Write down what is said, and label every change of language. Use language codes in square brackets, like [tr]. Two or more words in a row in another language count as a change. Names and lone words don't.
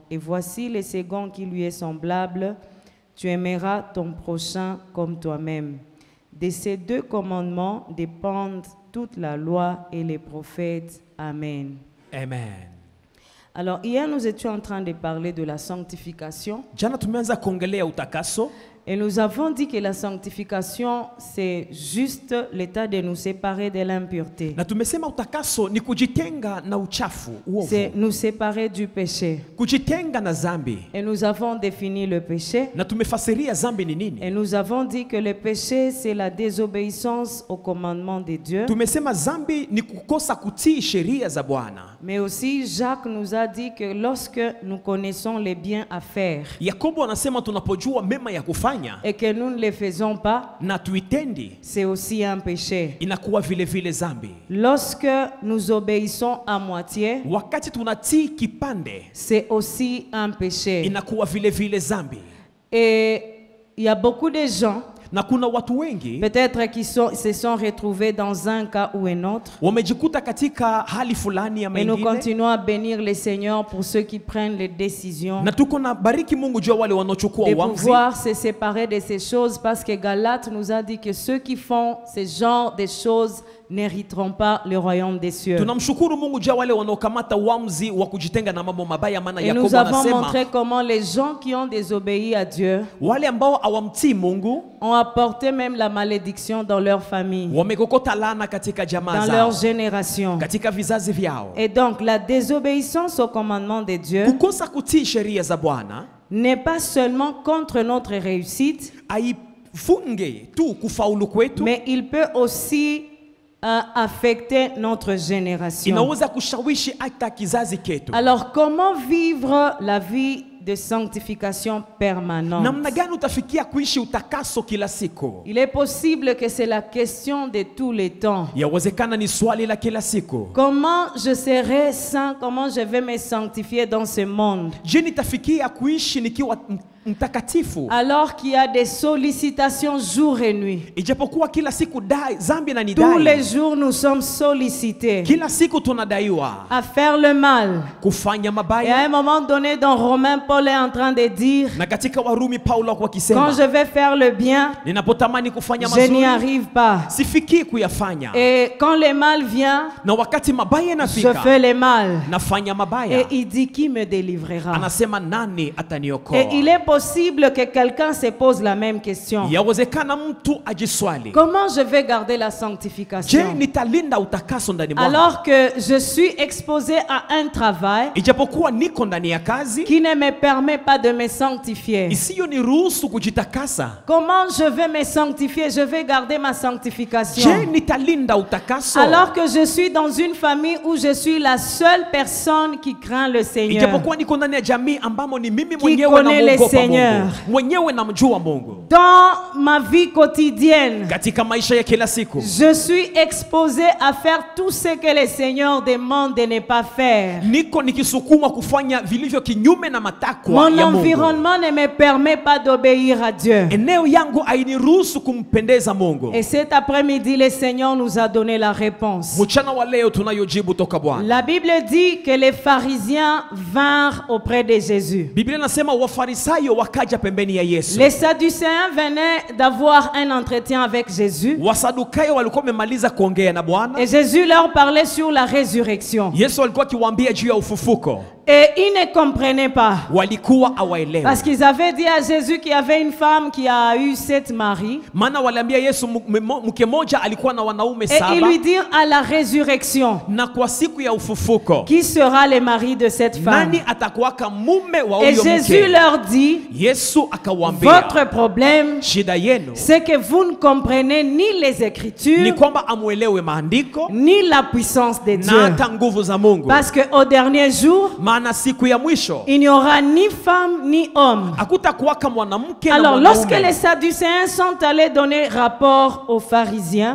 [fr] Et voici le second qui lui est semblable. Tu aimeras ton prochain comme toi-même. De ces deux commandements dépendent toute la loi et les prophètes. Amen. Amen. Alors, hier, nous étions en train de parler de la sanctification. [sw] Jana tumeanza kuongelea utakaso. [fr] Et nous avons dit que la sanctification, c'est juste l'état de nous séparer de l'impureté. [sw] Na tumesema utakaso ni kujitenga na uchafu, [fr] C'est [sw] uovu. [fr] nous séparer du péché. [sw] Kujitenga na zambi. [fr] Et nous avons défini le péché. [sw] Na tumefasiria zambi ni [fr] Et [sw] nini. [fr] nous avons dit que le péché, c'est la désobéissance au commandement de Dieu. [sw] Tumesema zambi ni kukosa kutii sheria za Bwana. [fr] Mais aussi, Jacques nous a dit que lorsque nous connaissons les biens à faire [sw] Yakobo anasema tunapojua mema ya kufanya [fr] et que nous ne les faisons pas, [sw] na tuitendi, [fr] c'est aussi un péché. [sw] inakuwa vile vile zambi. [fr] Lorsque nous obéissons à moitié, [sw] Wakati tunatii kipande, [fr] c'est aussi un péché. [sw] inakuwa vile vile zambi. [fr] Et il y a beaucoup de gens, [sw] Na kuna watu wengi [fr] peut-être qui se sont retrouvés dans un cas ou un autre. [sw] wamejikuta katika hali fulani ya [fr] Et nous [sw] mengine, [fr] continuons à bénir le Seigneur pour ceux qui prennent les décisions [sw] na tuko na bariki Mungu juu ya wale wanaochukua [fr] de [sw] uamuzi. [fr] pouvoir se séparer de ces choses, parce que Galates nous a dit que ceux qui font ce genre de choses n'hériteront pas le royaume des cieux. [sw] Tunamshukuru Mungu juu ya wale wanaokamata uamuzi wa kujitenga na mambo mabaya, maana [fr] Et nous [sw] Yakobo [fr] avons [sw] anasema [fr] montré comment les gens qui ont désobéi à Dieu [sw] wale ambao hawamtii Mungu [fr] ont apporté même la malédiction dans leur famille, [sw] wamekokota laana katika jamaa [fr] dans leur [sw] zao, [fr] génération. [sw] katika vizazi vyao. [fr] Et donc la désobéissance au commandement de Dieu [sw] Kukosa kutii sheria za Bwana [fr] n'est pas seulement contre notre réussite, [sw] haifunge tu kufaulu kwetu, [fr] mais il peut aussi affecter notre génération. [sw] inaweza kushawishi hata kizazi ketu. [fr] Alors comment vivre la vie de sanctification permanente? [sw] Namna gani utafikia kuishi utakaso kila siku? [fr] Il est possible que c'est la question de tous les temps. [sw] Yawezekana ni swali la kila siku. [fr] Comment je serai saint? Comment je vais me sanctifier dans ce monde? [sw] Je nitafikia kuishi nikiwa mtakatifu [fr] Alors qu'il y a des sollicitations jour et nuit. [sw] ijapokuwa kila siku zambi na [fr] Tous les [sw] nidai. [fr] jours nous sommes sollicités [sw] Kila siku tunadaiwa [fr] à faire le mal. [sw] kufanya [fr] Et à [sw] mabaya. [fr] un moment donné dans Romains, Paul est en train de dire, [sw] Na katika Warumi Paulo kwa [fr] quand [sw] kisema, [fr] je vais faire le bien, [sw] ninapotamani kufanya [fr] je n'y [sw] mazuri [fr] arrive pas. [sw] sifikii kuyafanya, [fr] Et quand le mal vient, [sw] na wakati mabaya [fr] je [sw] yanafika [fr] fais le mal. [sw] nafanya [fr] Et [sw] mabaya. [fr] il dit, qui me délivrera? [sw] Anasema nani ataniokoa? [fr] Et il est possible que quelqu'un se pose la même question. [sw] Yawezekana mtu ajiswali, [fr] Comment je vais garder la [sw] je [fr] sanctification [sw] nitalinda utakaso ndani mwangu [fr] alors que je suis exposé à un travail [sw] ijapokuwa niko ndani ya kazi [fr] qui ne me permet pas de me sanctifier? [sw] isiyo niruhusu kujitakasa? [fr] Comment je vais me sanctifier? Je vais garder ma sanctification [sw] Je nitalinda utakaso [fr] alors que je suis dans une famille où je suis la seule personne qui craint le Seigneur, [sw] ijapokuwa niko ndani ya jamii ambamo ni mimi [fr] qui [sw] mwenyewe [fr] connaît le [sw] namuogopa [fr] Seigneur. [sw] Mungu, mwenyewe namjua Mungu. [fr] dans ma vie quotidienne. [sw] Katika maisha ya kila siku [fr] Je suis exposé à faire tout ce que le Seigneur demande de ne pas faire. [sw] niko nikisukumwa kufanya vilivyo kinyume na matakwa [fr] Mon [sw] ya Mungu. [fr] environnement ne me permet pas d'obéir à Dieu. [sw] Eneo yangu hainiruhusu kumpendeza Mungu. [fr] Et cet après-midi, le Seigneur nous a donné la réponse. [sw] Mchana wa leo tunayojibu toka Bwana. [fr] La Bible dit que les pharisiens vinrent auprès de Jésus. [sw] Biblia inasema Wafarisayo hiyo wakaja pembeni ya Yesu. [fr] Les Sadducéens venaient d'avoir un entretien avec Jésus. [sw] Wasadukayo walikuwa wamemaliza kuongea na Bwana. [fr] Et Jésus leur parlait sur la résurrection. [sw] Yesu alikuwa akiwaambia juu ya ufufuko. [fr] Et ils ne comprenaient pas. [sw] Walikuwa hawaelewi. [fr] Parce qu'ils avaient dit à Jésus qu'il y avait une femme qui a eu 7 maris. [sw] Maana waliambia Yesu mke moja alikuwa na wanaume [fr] Et [sw] 7. [fr] ils lui dirent à la résurrection, [sw] Na kwa siku ya ufufuko, [fr] qui sera le mari de cette femme? [sw] nani atakuwaka mume wa [fr] Et [sw] huyo [fr] Jésus [sw] mke? [fr] leur dit, [sw] Yesu akawaambia, [fr] votre problème, [sw] shida yenu [fr] c'est que vous ne comprenez ni les [sw] ni [fr] Écritures, [sw] kwamba amuelewe maandiko [fr] ni la puissance de [sw] na [fr] Dieu. [sw] hata nguvu za Mungu. [fr] Parce qu'au dernier jour, [sw] Maana siku ya mwisho [fr] il n'y aura ni femme ni homme. [sw] hakutakuwaka mwanamke na [fr] Alors, lorsque les [sw] mwanaume. [fr] Sadducéens sont allés donner rapport aux pharisiens